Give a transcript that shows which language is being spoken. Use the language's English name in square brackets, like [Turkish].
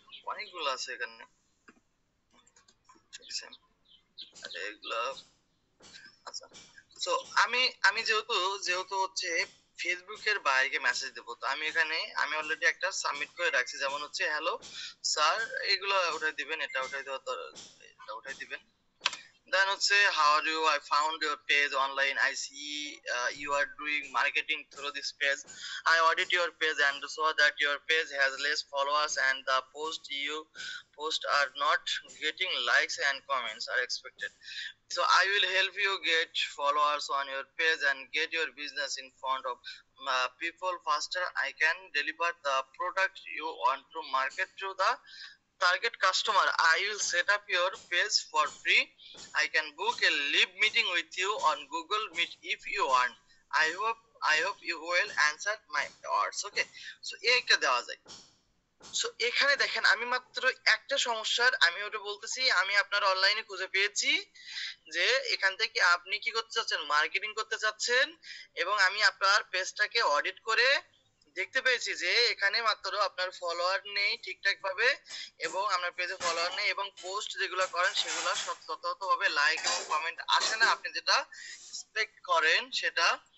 [Bangla] অনেকগুলো আছে এখানে, আচ্ছা এগুলো। আচ্ছা, সো আমি যেহেতু হচ্ছে ফেসবুকের বাইরে মেসেজ দেবো, তো আমি অলরেডি একটা সাবমিট করে রাখছি, যেমন হচ্ছে হ্যালো স্যার, এগুলো উঠাই দিবেন, এটা উঠাই দিবেন। [English] Then হচ্ছে how do I found your page online? I see you are doing marketing through this page. I audit your page and saw that your page has less followers and the post are not getting likes and comments are expected. So I will help you get followers on your page and get your business in front of people faster. I can deliver the product you want to market to the target customer. I will set up your page for free. I can book a live meeting with you on Google Meet if you want. I hope you will answer my words. [Bangla] Okay, so এইটা দেওয়া যায়। So এখানে দেখেন আমি মাত্র একটা সমস্যার আমি ওটা বলতেছি, আমি আপনার অনলাইনে খুঁজে পেয়েছি যে এখান থেকে আপনি কি করতে চাচ্ছেন, মার্কেটিং করতে চাচ্ছেন, এবং আমি আপনার পেজটাকে অডিট করে দেখতে পেয়েছি যে এখানে মাত্র আপনার ফলোয়ার নেই ঠিকঠাক ভাবে, এবং আপনার পেজে ফলোয়ার নেই, এবং পোস্ট যেগুলো করেন সেগুলো ততভাবে লাইক এবং কমেন্ট আসে না আপনি যেটা এক্সপেক্ট করেন সেটা।